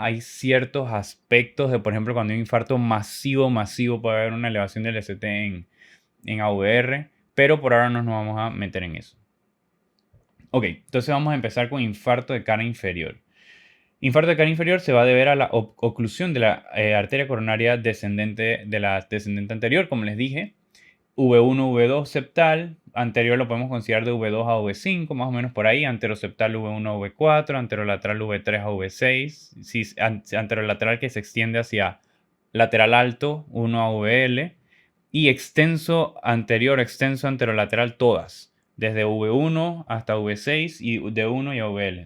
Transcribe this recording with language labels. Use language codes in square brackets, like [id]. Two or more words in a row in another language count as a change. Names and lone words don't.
[es] Hay ciertos aspectos de, por ejemplo, cuando hay un infarto masivo, puede haber una elevación del ST en AVR, pero por ahora no nos vamos a meter en eso. Ok, entonces vamos a empezar con infarto de cara inferior. Infarto de cara inferior se va a deber a la oclusión de la arteria coronaria descendente de la descendente anterior, como les dije. V1, V2 septal, anterior lo podemos considerar de V2 a V5, más o menos por ahí, anteroseptal V1 a V4, anterolateral V3 a V6, si, anterolateral que se extiende hacia lateral alto, 1 a VL, y extenso anterolateral todas, desde V1 hasta V6 y D1 y VL.